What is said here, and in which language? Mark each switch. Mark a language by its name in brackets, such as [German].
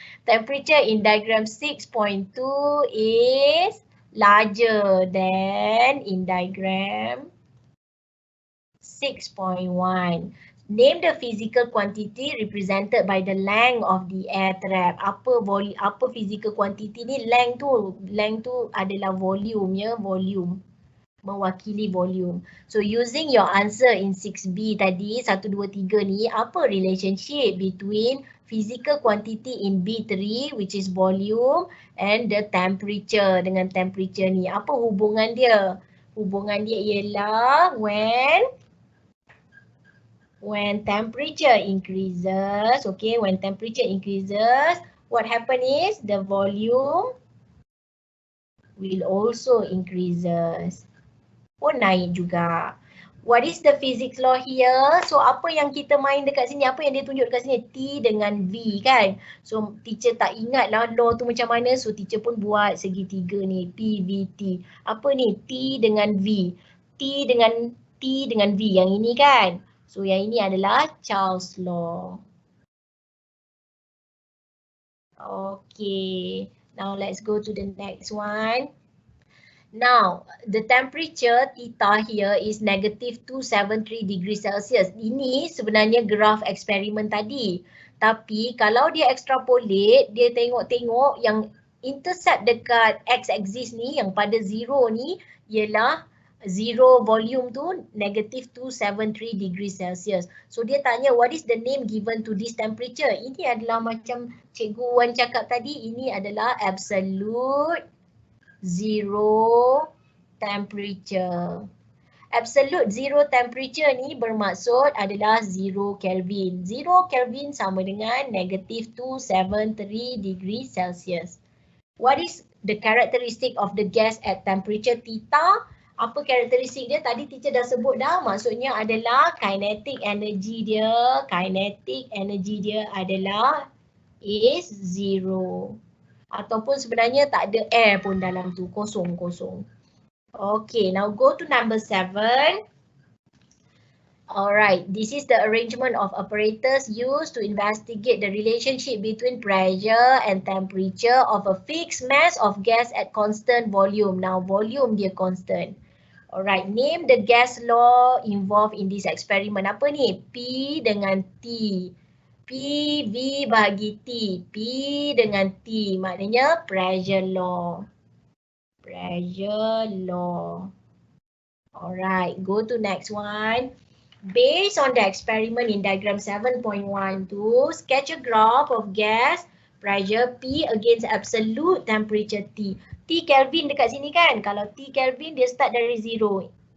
[English] Temperature in diagram 6.2 is larger than in diagram 6.1. Name the physical quantity represented by the length of the air trap. [Malay] Apa physical quantity ni? Length tu adalah volume ya, volume. Mewakili volume. [English] So using your answer in 6B [Malay] tadi, [English] 1, 2, 3 [Malay] ni, apa [English] relationship between physical quantity in B3 which is volume and the temperature [Malay] dengan temperature ni? Apa hubungan dia? Hubungan dia ialah [English] when temperature increases, okay, when temperature increases, what happen is the volume will also increases. [Malay] Naik juga. [English] What is the physics law here? [Malay] So apa yang kita main dekat sini, apa yang dia tunjuk dekat sini? T dengan V kan? So teacher tak ingat lah law tu macam mana, so teacher pun buat segitiga ni, PVT. Apa ni? T dengan V. T dengan V yang ini kan? So yang ini adalah Charles law. [English] Okay, now let's go to the next one. Now, the temperature theta here is -273 degrees Celsius. [Malay] Ini sebenarnya graf eksperimen tadi. Tapi kalau dia extrapolate, dia tengok yang intercept dekat x-axis ni, yang pada 0 ni, ialah 0 volume tu -273 degrees Celsius. So dia tanya [English] what is the name given to this temperature? [Malay] Ini adalah macam Cikgu Wan cakap tadi, ini adalah absolute zero temperature. Absolute zero temperature ni bermaksud adalah 0 Kelvin. 0 Kelvin sama dengan negative 273 degree Celsius. [English] What is the characteristic of the gas at temperature theta? [Malay] Apa karakteristik dia? Tadi teacher dah sebut dah. Maksudnya adalah kinetic energy dia. Kinetic energy dia adalah is 0. Ataupun sebenarnya tak ada air pun dalam tu. Kosong-kosong. [English] Okay, now go to number 7. Alright, this is the arrangement of apparatus used to investigate the relationship between pressure and temperature of a fixed mass of gas at constant volume. Now, volume [Malay] dia [English] constant. Alright, name the gas law involved in this experiment. [Malay] Apa ni? P dengan T. P, V bahagi T. P dengan T. Maknanya pressure law. [English] Pressure law. Alright, go to next one. Based on the experiment in diagram 7.12, sketch a graph of gas pressure P against absolute temperature T. [Malay] T Kelvin dekat sini kan? Kalau T Kelvin dia start dari 0.